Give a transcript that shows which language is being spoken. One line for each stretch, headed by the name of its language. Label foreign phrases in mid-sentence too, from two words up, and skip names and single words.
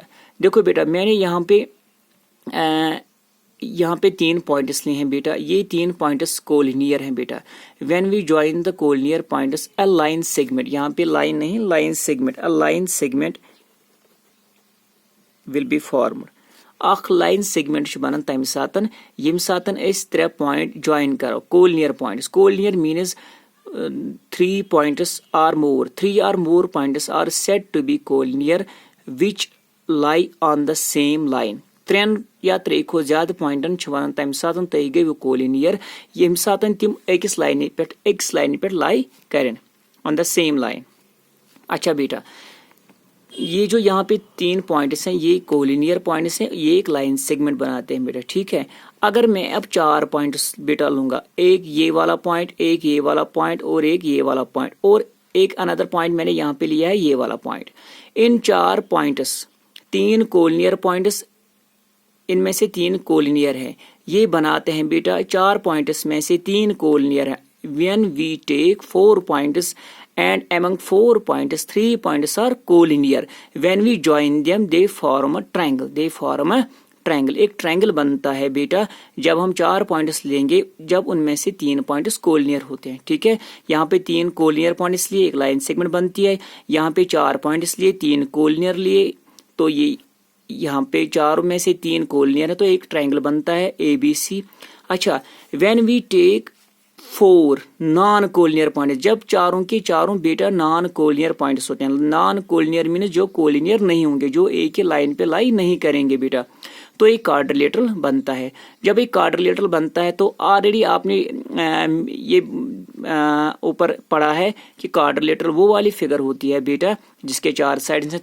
Hindi: देखो बेटा, मैंने यहाँ पे 3 पॉइंट्स लिए हैं बेटा। ये 3 पॉइंट्स कोलिनियर हैं बेटा।
English: when we join the collinear points a line segment,
Hindi: यहाँ पे लाइन नहीं लाइन सेगमेंट,
English: a line segment will be formed.
Kashmiri: अख लाइन सेगमेंट बनन तम सातन यम सातन अस 3 पॉइंट ज्वाइन करो, कोलिनियर पॉइंट्स।
English: collinear means 3 points or more, 3 or more points are said to be collinear which lie on the same line।
Kashmiri: 3 या 3 खो ज्यादा पॉइंटन वन तम सातन तुम गई कोलिनियर यम सातन तिम अकिस लाइन पे लाई करें
English: on the same line.
Hindi: अच्छा बेटा, ये जो यहाँ पे 3 पॉइंट्स हैं ये कोलिनियर पॉइंट्स हैं, ये एक लाइन सेगमेंट बनाते हैं बेटा, ठीक है। अगर मैं अब 4 पॉइंट्स बेटा लूंगा, एक ये वाला पॉइंट, एक ये वाला पॉइंट और एक ये वाला पॉइंट और एक अनदर पॉइंट मैंने यहाँ पे लिया है ये वाला पॉइंट। इन 4 पॉइंट्स 3 कोलिनियर पॉइंट्स, इनमें से 3 कोलिनियर है। ये बनाते हैं बेटा 4 पॉइंट्स में से 3 कोलिनियर है।
English: When we take 4 points and among 4 points 3 points are collinear, when we join them they form a triangle, they form a triangle।
Hindi: एक ट्रायंगल बनता है बेटा जब हम 4 पॉइंट्स लेंगे, जब उनमें से 3 पॉइंट्स कोलिनियर होते हैं, ठीक है। यहाँ पे 3 कोलिनियर पॉइंट्स लिए एक लाइन सेगमेंट बनती है, यहाँ पे 4 पॉइंट्स लिए 3 कोलिनियर लिए, तो ये यहाँ पे 4 में से 3 कोलिनियर है तो एक ट्रायंगल बनता है ABC। अच्छा,
English: when we take 4 non collinear point,
Hindi: जब चारों के चारों बेटा नॉन कोलिनियर पॉइंट्स होते हैं। नॉन कोलिनियर मीन जो कोलिनियर नहीं होंगे, जो एक ही लाइन पे लाई नहीं करेंगे बेटा, तो एक क्वाड्रिलेटरल बनता है। जब एक क्वाड्रिलेटरल बनता है तो ऑलरेडी आपने ये ऊपर पढ़ा है कि क्वाड्रिलेटरल वो वाली फिगर होती है बेटा जिसके 4 साइड्स हैं।